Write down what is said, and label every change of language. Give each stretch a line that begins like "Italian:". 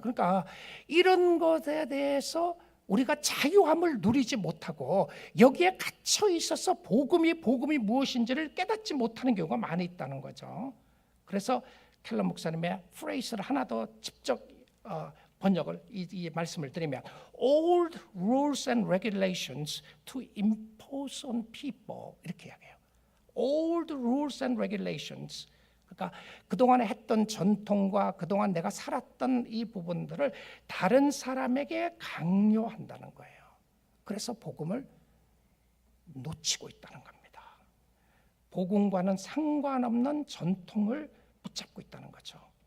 Korean: 그러니까 이런 것에 대해서 우리가 자유함을 누리지 못하고 여기에 갇혀 있어서 복음이 무엇인지를 깨닫지 못하는 경우가 많이 있다는 거죠. 그래서 켈러 목사님의 프레이즈를 하나 더 직접 번역을 이 말씀을 드리면,
English: old rules and regulations to impose on people,
Korean: 이렇게 이야기해요.
English: old rules and regulations.
Korean: 그러니까 그동안에 했던 전통과 그동안 내가 살았던 이 부분들을 다른 사람에게 강요한다는 거예요. 그래서 복음을 놓치고 있다는 겁니다. 복음과는 상관없는 전통을 붙잡고 있다는 거죠.